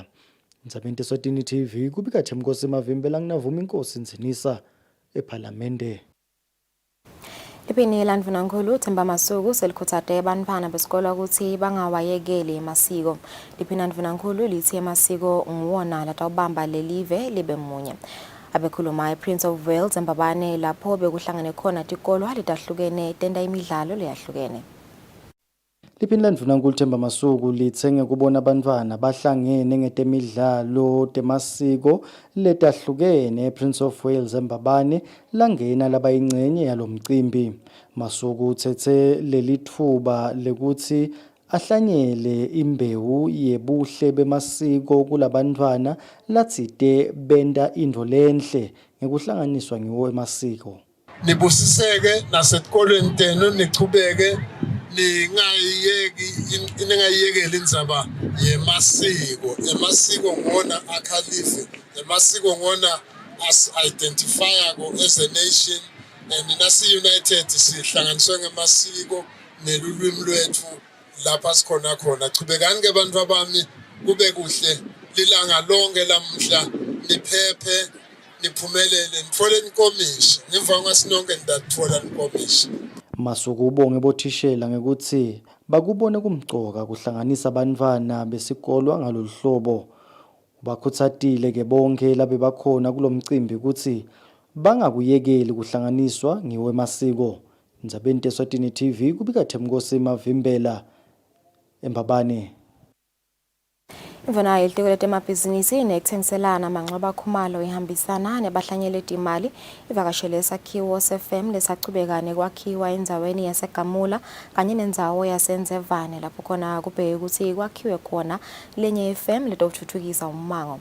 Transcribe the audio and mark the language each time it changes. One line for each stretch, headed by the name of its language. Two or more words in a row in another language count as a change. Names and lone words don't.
Swati: Ndzabeni Eswatini TV kubika Themkosi Mavimbela nginavuma inkosi Nzinisa eParliamente. Iphini landvunankulu Themba Masuku selikhuthaze abantwana besikole ukuthi bangawayekeli emasiko. Iphini landvunankulu lithi emasiko nguwona latawubamba lelive libe munye. Abekhuluma Prince of Wales eMbabane lapho bekuhlangene khona tikolo letahlukene tenda imidlalo leyahlukene. Liphini landvunankulu Themba Masuku lithenge kubona abantwana bahlangene ngetemidlalo temasiko letahlukene Prince of Wales eMbabane langena labayingcenye yalomcimbi. Masuku uthethe lelithuba lekuthi ahlanyele imbewu yebuhle bemasiko kulabantwana latsite benda into lenhle ngekuhlanganiswa ngiwo emasiko. Nibusiseke nasetikolweni tenu nichubeke ningayiyekeli indzaba yemasiko ngona akhalive emasiko ngona as-identifya
English: as a nation and
Swati: nasi-united sihlanganiswe ngemasiko nelulwimi lwethu lapha sikhona khona. Chubekani ke bantu bami kube kuhle lilanga lonke lamhla niphephe niphumelele nithole inkomishi ngemva kwasinonke ndathola inkomishi. Masuku ubonge bothishela ngekuthi bakubone kumgcoka kuhlanganisa abantwana besikolo ngalolu hlobo. Bakhuthatile ke bonke labe bakhona kulomcimbi ukuthi bangakuyekeli kuhlanganiswa ngiwe emasiko. Ndzabeni Eswatini TV kubika Themkosi Mavimbela eMbabane. Imvona yelitiko letemabhizinisi nekuthengiselana manxeba khumalo ihambisana nebahlanyeli timali ivakashele esakhiwo se-FM lesachubeka nekwakhiwa endzaweni yaseGamula kanye nendzawo yaseNzevane lapho khona kubheke ukuthi kwakhiwe khona lenye FM letothuthukisa ummango.